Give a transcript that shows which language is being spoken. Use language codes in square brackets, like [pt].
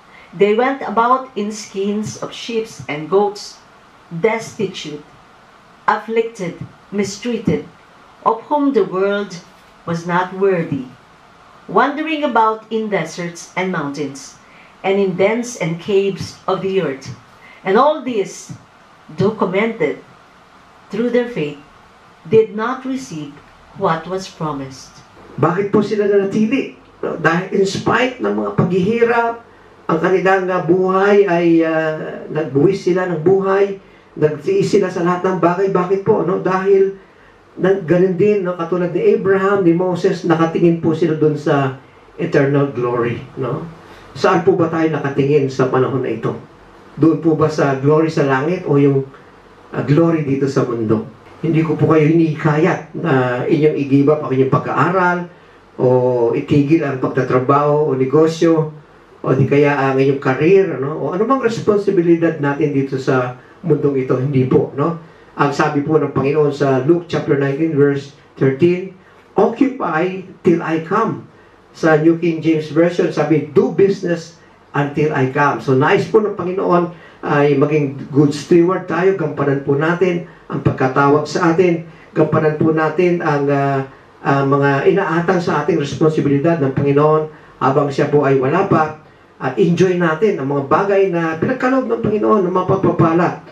[en] They went about in skins of sheep and goats, destitute, afflicted, mistreated, of whom the world was not worthy, wandering about in deserts and mountains, and in dens and caves of the earth. And all this, documented through their faith, did not receive what was promised. [tl] Bakit po sila nanatili? Dahil in spite ng mga paghihirap, ang kanilang buhay ay nagbuwis sila ng buhay, nagtiis sila sa lahat ng bagay. Bakit po? Dahil ganun din, katulad ni Abraham, ni Moses, nakatingin po sila dun sa [en] eternal glory. [tl] Saan po ba tayo nakatingin sa panahon na ito? Doon po ba sa glory sa langit o yung glory dito sa mundo? Hindi ko po kayo hinihikayat na inyong i-give up ang inyong pag-aaral o itigil ang pagtatrabaho o negosyo o di kaya ang inyong career, o anumang responsibilidad natin dito sa mundong ito. Hindi po, Ang sabi po ng Panginoon sa Luke chapter 19 verse 13, [en] occupy till I come. Sa New King James Version, sabi, do business until I come. [tl] So nais po ng Panginoon ay maging [en] good steward [tl] tayo, gampanan po natin ang pagkatawag sa atin, gampanan po natin ang mga inaatang sa ating responsibilidad ng Panginoon habang siya po ay wala pa, at enjoy natin ang mga bagay na pinagkaloob ng Panginoon, ng mga pagpapala.